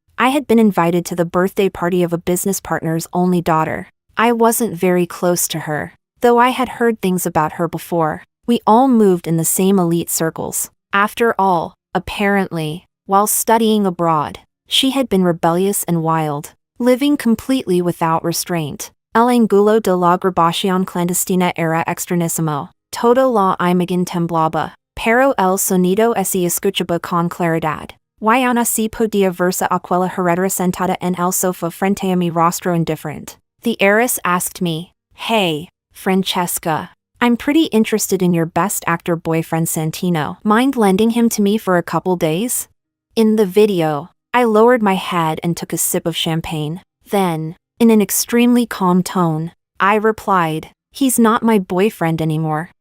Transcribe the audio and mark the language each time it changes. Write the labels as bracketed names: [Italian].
[English] I had been invited to the birthday party of a business partner's only daughter. I wasn't very close to her, though I had heard things about her before. We all moved in the same elite circles. After all, apparently, while studying abroad, she had been rebellious and wild, living completely without restraint. [Spanish] El angulo de la grabación clandestina era extrañísimo. Todo la imagen temblaba, pero el sonido se escuchaba con claridad. Y aún así podía verse aquella heredera sentada en el sofá frente a mi rostro indifferent. [English] The heiress asked me, "Hey, Francesca, I'm pretty interested in your Best Actor boyfriend Santino. Mind lending him to me for a couple days?" In the video, I lowered my head and took a sip of champagne. Then, in an extremely calm tone, I replied, "He's not my boyfriend anymore."